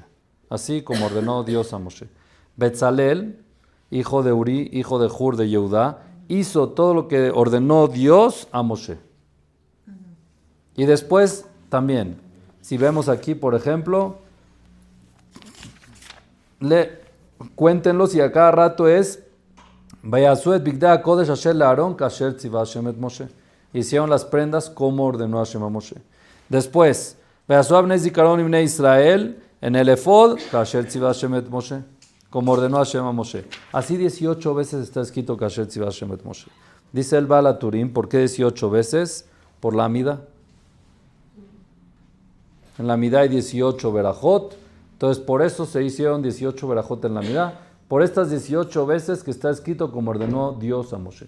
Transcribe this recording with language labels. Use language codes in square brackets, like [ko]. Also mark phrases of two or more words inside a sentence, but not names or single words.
[es] Así como ordenó Dios a Moshe. Betzalel, hijo de Uri, hijo de Hur de Yehudá, hizo todo lo que ordenó Dios a Moshe. Y después también, si vemos aquí, por ejemplo, cuéntenlos y a cada rato es [he] ויעשו את בגדי הקודש אשר לאהרן כאשר צוה השם את משה. [es] Hicieron las prendas como ordenó Hashem a Moshe. Después, [he] ויעשו אבני זכרון לבני ישראל [es] en el efod, [he] כאשר צוה השם את משה, [es] como ordenó Hashem a Moshe. Así 18 veces está escrito [he] כאשר צוה השם את משה. [es] Dice el Baal HaTurim, ¿por qué 18 veces? Por la Amida. En la Amida hay 18 verajot, entonces por eso se hicieron 18 verajot en la Amida, por estas 18 veces que está escrito como ordenó Dios a Moshe.